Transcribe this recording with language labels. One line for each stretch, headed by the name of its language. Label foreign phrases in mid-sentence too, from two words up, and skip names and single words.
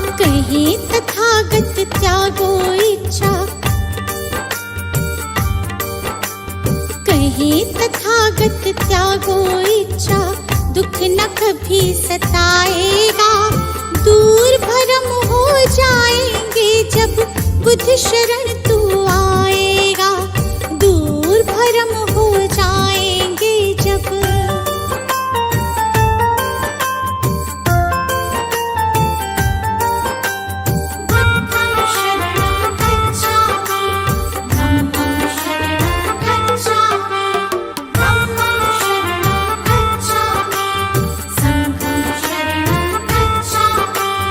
Hindi: कहीं तथागत त्यागो इच्छा, कहीं तथागत त्यागो इच्छा। दुख न कभी सताएगा, दूर भरम हो जाएंगे जब बुद्ध शरण तू आएगा। दूर भरम हो जाएंगे जब।
Pali: बुद्धं शरणं गच्छामि, धम्मं शरणं गच्छामि, धम्मं शरणं गच्छामि, संघं शरणं गच्छामि।